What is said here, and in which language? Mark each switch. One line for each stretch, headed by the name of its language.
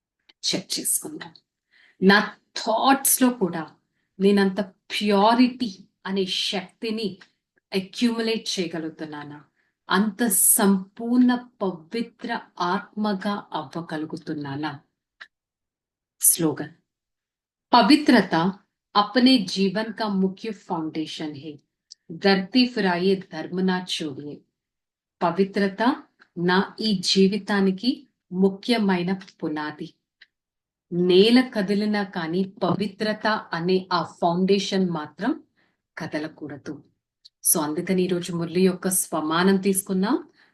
Telugu: Check చేసుకుందాం. నా thoughts లో కూడా నేనంత ప్యూరిటీ అనే శక్తిని అక్యుములేట్ చేయగలుగుతున్నానా? అంత సంపూర్ణ పవిత్ర ఆత్మగా అవ్వగలుగుతున్నానా?
Hindi: स्लोगन पवित्रता अपने जीवन का मुख्य फाउंडेशन है। धरती फिराये धर्म ना छोड़िए।
Telugu: పవిత్రత నా ఈ జీవితానికి ముఖ్యమైన పునాది. నేల కదిలినా కానీ పవిత్రత అనే ఆ ఫౌండేషన్ మాత్రం కదలకూడదు. సో అందుకని ఈరోజు మురళి యొక్క స్వమానం తీసుకున్నాం.